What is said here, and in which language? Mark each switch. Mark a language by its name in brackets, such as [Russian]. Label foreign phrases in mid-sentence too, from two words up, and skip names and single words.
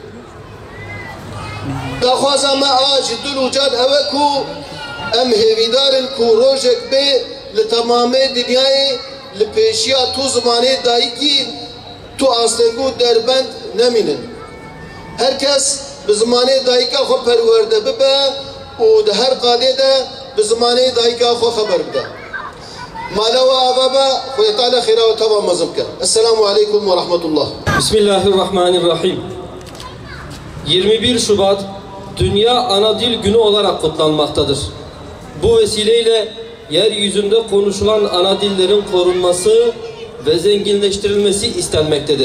[Kurdish] Daxwaza me a ji dil û can ew ku em hêvîdarin ku rojek bê li temamê dinyayê li pêşiya tu zimanê dayîkî tu astengû derbend nemînin. Herkes bi zimanê dayîka xwe perwerde bibe û di her qadê de bi zimanê dayîka xwe xeber bide. Mala we ava be Xwedê Teala xêra û teva mezin bike. [Arabic] السلام عليكم ورحمة الله. [Turkish] Bismillahirrahmanirrahim. 21 Şubat Dünya Ana Dil Günü olarak kutlanmaktadır. Bu vesileyle yeryüzünde konuşulan ana dillerin korunması ve zenginleştirilmesi istenmektedir.